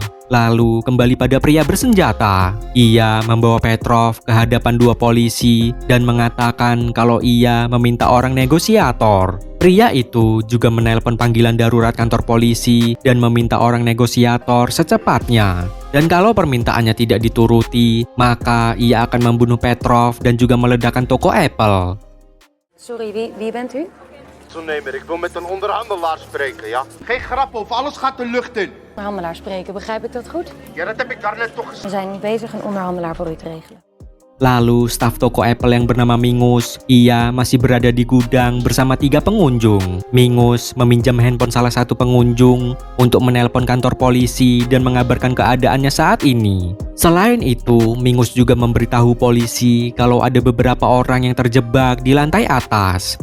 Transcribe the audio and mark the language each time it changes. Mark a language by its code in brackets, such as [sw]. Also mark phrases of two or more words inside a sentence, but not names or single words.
[id] Lalu kembali pada pria bersenjata. Ia membawa Petrov ke hadapan dua polisi dan mengatakan kalau ia meminta orang negosiator. Pria itu juga menelpon panggilan darurat kantor polisi dan meminta orang negosiator secepatnya. Dan kalau permintaannya tidak dituruti, maka ia akan membunuh Petrov dan juga meledakkan toko Apple. [nl] Sorry, wie bent u? Ondernemer, ik wil met een onderhandelaar spreken, ja? Geen grap over, alles gaat de lucht in. Onderhandelaar spreken, begrijp ik dat goed? Ja, dat heb ik daarnet toch gezegd. We zijn bezig een onderhandelaar voor u te regelen. [id] Lalu staf toko Apple yang bernama Mingus, ia masih berada di gudang bersama 3 pengunjung. Mingus meminjam handphone salah satu pengunjung untuk menelpon kantor polisi dan mengabarkan keadaannya saat ini. Selain itu, Mingus juga memberitahu polisi kalau ada beberapa orang yang terjebak di lantai atas.